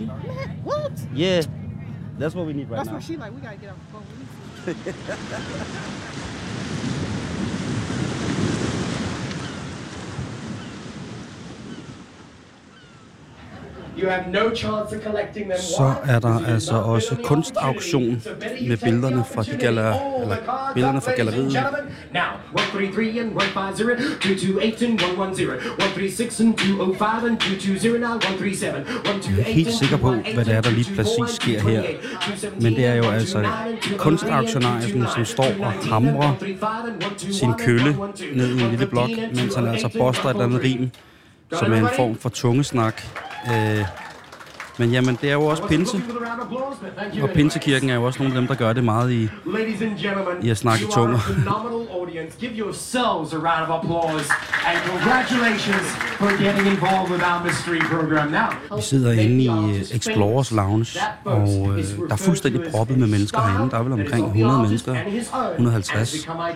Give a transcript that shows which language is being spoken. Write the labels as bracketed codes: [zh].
[en] Man, what? Yeah. That's what we need now. That's what she like. We gotta get off the phone. You have no chance of collecting them. [da] Så er der altså også kunstauktion med billederne fra de galler, billederne fra galleriet. [en] Now, 133 and 150, 228 and 110, 136 and 205 and 220 and 137, 128. [da] Jeg er helt sikker på, hvad det er, der lige præcis sker her. Men det er jo altså kunstauktionaren, som står og hamrer sin kølle ned i en lille blok, mens han altså boster et eller andet rim, som er en form for tungesnak. Men jamen, det er jo også pinse. Og pinsekirken er jo også nogle af dem, der gør det meget i at snakke tunger. [en] Give yourselves a round of applause and congratulations for getting involved with our mystery program. Now, [da] vi sidder inde i Explorers Lounge, og der er fuldstændig proppet med mennesker herinde. Der er vel omkring 100 mennesker, 150.